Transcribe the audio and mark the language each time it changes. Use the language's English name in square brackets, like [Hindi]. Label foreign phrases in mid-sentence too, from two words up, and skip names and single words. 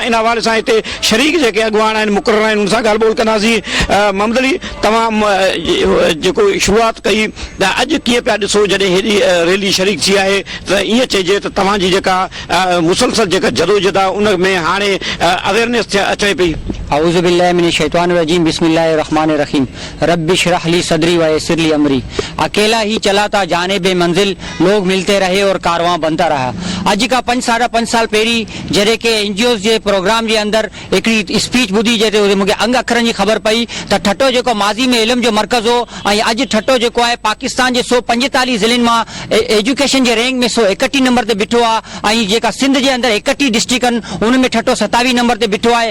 [Sindhi] इन हवाले सां हिते शरीक जेके अॻुवान आहिनि मुक़रर आहिनि उन सां ॻाल्हि ॿोल कंदासीं। मोहम्मद अली, तव्हां जेको शुरूआत कई त अॼु कीअं पिया ॾिसो जॾहिं हेॾी रैली शरीक थी आहे त ईअं चइजे त तव्हांजी जेका मुसलसल जेका जदोजहद आहे उन में हाणे अवेयरनेस अचे पई? [Arabic] أعوذ بالله من الشيطان الرجيم، بسم الله الرحمن الرحيم، رب اشرح لي صدري ويسر لي أمري. [Urdu] اکیلا ہی چلا تھا جانبِ منزل، لوگ ملتے رہے اور کارواں بنتا رہا. [Sindhi] अॼु खां 5 साल पहिरीं जॾहिं के NGOs जे प्रोग्राम जे अंदरि हिकिड़ी स्पीच ॿुधी जॾहिं मूंखे अंग अखरनि जी ख़बर पई त ठटो जेको माज़ी में इल्म जो मर्कज़ हो ऐं अॼु ठटो जेको आहे पाकिस्तान जे 145 ज़िलनि मां एजुकेशन जे रैंक में 131 नंबर ते बीठो आहे ऐं जेका सिंध जे अंदरि 31 डिस्ट्रिक्ट आहिनि उन में ठटो 27 नंबर ते बीठो आहे।